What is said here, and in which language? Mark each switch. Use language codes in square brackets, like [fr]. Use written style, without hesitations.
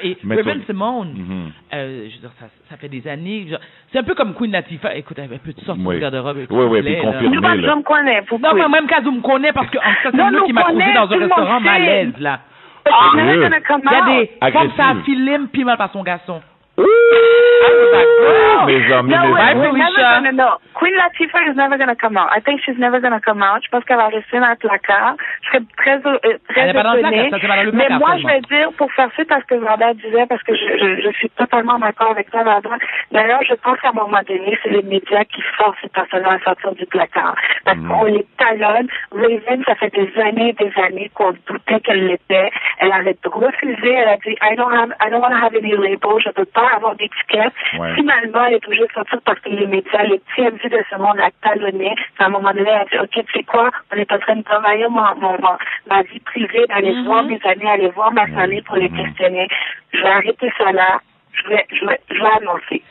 [fr] Et Raven Simone, je veux dire, ça fait des années. C'est un peu comme Queen Latifah. Écoute, elle peut sortir du garde-robe. Oui, puis confirmer. Je me connais. Non, même cas, je me connais parce que c'est moi qui m'a trouvé dans un restaurant malaise, là. Il y a des femmes, ça filme puis mal par son garçon. Mes amis, [en] no. Queen Latifah is never going to come out. I think she's never going to come out. [fr] Je pense qu'elle va rester dans le placard. Je serais très étonnée. Mais moi, je vais dire, pour faire suite à ce que Varda disait, parce que je suis totalement d'accord avec toi, Varda. D'ailleurs, je pense qu'à un moment donné, c'est les médias qui forcent ces personnes à sortir du placard. Parce qu'on les talonne. Raven, ça fait des années qu'on doutait qu'elle l'était. Elle avait refusé. Elle a dit, [en] I don't want to have any label. [fr] Je peux pas avoir d'étiquette. Finalement, elle est obligée de sortir parce que les médias, les TMZ de ce monde la talonnaient. À un moment donné, elle a dit, OK, tu sais quoi, on est en train de travailler ma vie privée, d'aller voir mes amis, aller voir ma famille pour les questionner. Je vais arrêter ça là. Je vais annoncer.